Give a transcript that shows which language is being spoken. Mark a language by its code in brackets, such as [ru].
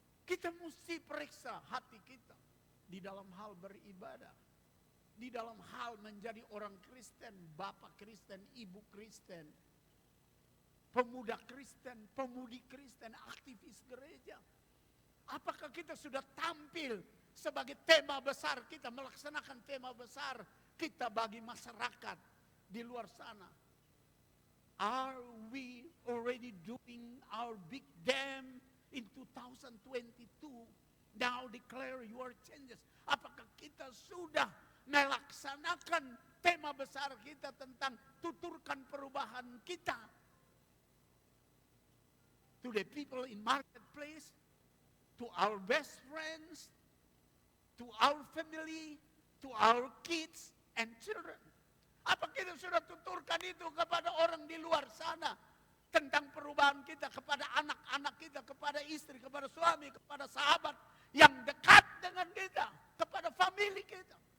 [id] Kita mesti periksa hati kita di dalam hal beribadah, di dalam hal menjadi orang Kristen, bapak Kristen, ibu Kristen, pemuda Kristen, pemudi Kristen, aktivis gereja. Apakah kita sudah tampil sebagai tema besar kita, melaksanakan tema besar kita bagi masyarakat di luar sana? [en] Are we already doing our big dam in 2022? Now declare your changes. [id] Apakah kita sudah melaksanakan tema besar kita tentang tuturkan perubahan kita? [en] To the people in marketplace, to our best friends, to our family, to our kids and children. [id] Apa kita sudah tuturkan itu kepada orang di luar sana? Tentang perubahan kita kepada anak-anak kita, kepada istri, kepada suami, kepada sahabat yang dekat dengan kita, kepada famili kita.